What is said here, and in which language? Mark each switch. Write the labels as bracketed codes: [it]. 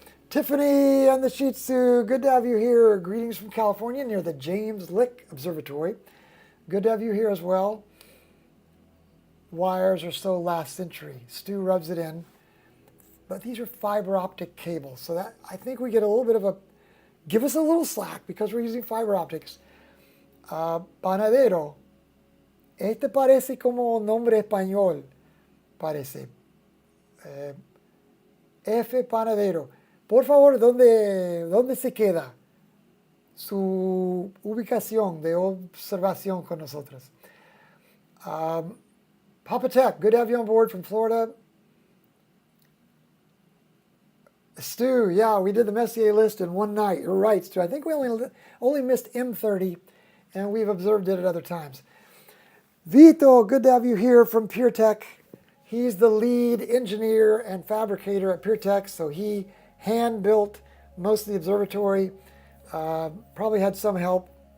[en] Tiffany and the Shih Tzu, good to have you here. Greetings from California near the James Lick Observatory. Good to have you here as well. Wires are so last century. Stu rubs it in. But these are fiber optic cables. So that I think we get a little bit of a, give us a little slack because we're using fiber optics. [es] Panadero. Este parece como nombre español. Parece. F. Panadero. Por favor, ¿dónde se queda su ubicación de observación con nosotros? [en] Papa Tech, good to have you on board from Florida. Stu, yeah, we did the Messier list in one night. You're right, Stu. I think we only missed M30, and we've observed it at other times. Vito, good to have you here from Pier-Tech. He's the lead engineer and fabricator at Pier-Tech, so he hand-built most of the observatory, probably had some help.